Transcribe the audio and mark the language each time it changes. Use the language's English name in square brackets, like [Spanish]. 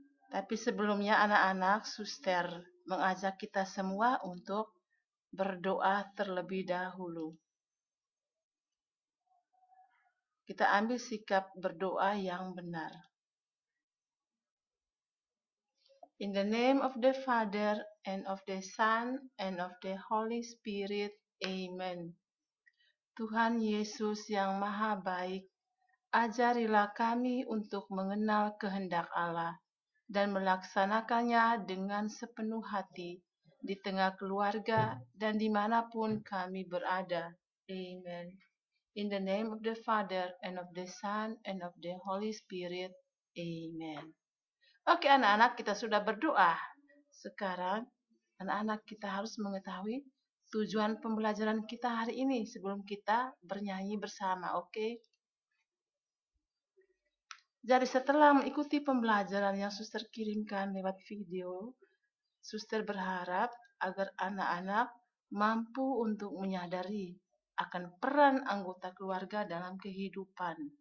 [Indonesian] Tapi sebelumnya anak-anak, suster mengajak kita semua untuk berdoa terlebih dahulu. Kita ambil sikap berdoa yang benar. [English] In the name of the Father, and of the Son, and of the Holy Spirit. [Indonesian] Amen. Tuhan Yesus yang Maha Baik, ajarilah kami untuk mengenal kehendak Allah dan melaksanakannya dengan sepenuh hati di tengah keluarga dan dimanapun kami berada. Amen. [English] In the name of the Father, and of the Son, and of the Holy Spirit. [Indonesian] Amen. Oke anak-anak, kita sudah berdoa. Sekarang anak-anak kita harus mengetahui tujuan pembelajaran kita hari ini sebelum kita bernyanyi bersama, oke? Jadi setelah mengikuti pembelajaran yang suster kirimkan lewat video, suster berharap agar anak-anak mampu untuk menyadari akan peran anggota keluarga dalam kehidupan.